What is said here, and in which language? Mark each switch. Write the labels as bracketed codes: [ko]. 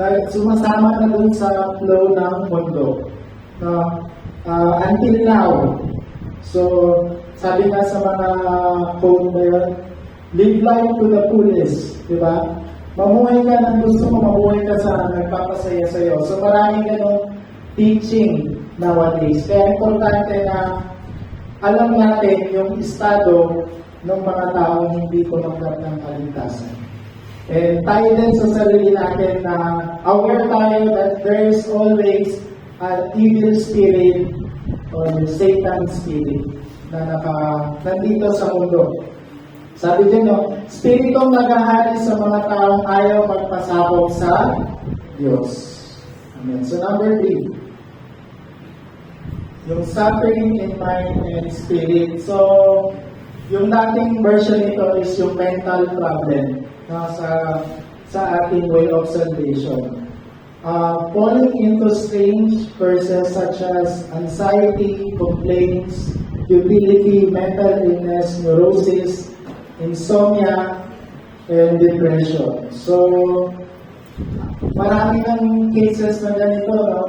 [tl] sumasama na dun sa flow ng mundo. No? Until now. So, sabi nga sa mga quote na yun, [en] live life to the fullest. [tl] Diba? Mamuhay ka ng gusto mo, mamuhay ka sa nagpapasaya sa'yo. So, maraming ganong teaching nowadays. Kaya importante na alam natin yung estado ng mga taong hindi tumanggap ng kaligtasan. And tayo din sa sarili natin na aware tayo [en] that there is always an evil spirit or Satan spirit [tl] na nandito sa mundo. Sabi din, no, spiritong naghahari sa mga taong ayaw magpasabog sa Diyos. Amen. So number 3, yung [en] suffering in mind and spirit. [tl] So, yung dating version nito is yung mental problem, no, sa ating way of salvation. [en] Falling into strange curses such as anxiety, complaints, futility, mental illness, neurosis, insomnia, and depression. [tl] So, marami ng cases na ganito, no?